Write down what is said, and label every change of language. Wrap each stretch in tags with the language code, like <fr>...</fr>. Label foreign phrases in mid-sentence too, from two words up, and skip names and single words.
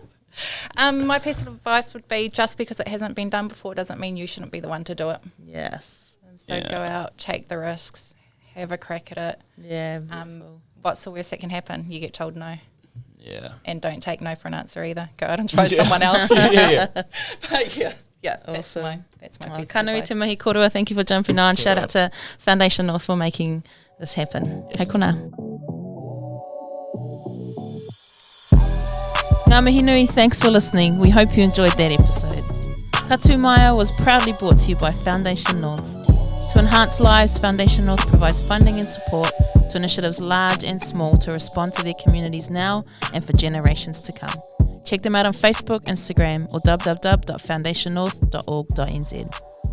<en>My piece of advice would be, just because it hasn't been done before doesn't mean you shouldn't be the one to do it. Yes. So go out, take the risks, have a crack at it. Yeah. What's the worst that can happen? You get told no. Yeah. And don't take no for an answer either. Go out and try someone else. But yeah, awesome. That's my piece</en> <mi>Ka</mi> <en>of</en> <mi>nui</mi> <en>advice.</en> <mi>te mihi kōrero.</mi> <en>Thank you for jumping on. Shout out to Foundation North for making this happen.</en> <mi>Hei kona. Ngā mihi nui,</mi> <en>thanks for listening. We hope you enjoyed that episode. Ka Tū Maia was proudly brought to you by Foundation North. To enhance lives, Foundation North provides funding and support to initiatives large and small to respond to their communities now and for generations to come. Check them out on Facebook, Instagram, or www.foundationnorth.org.nz.</en>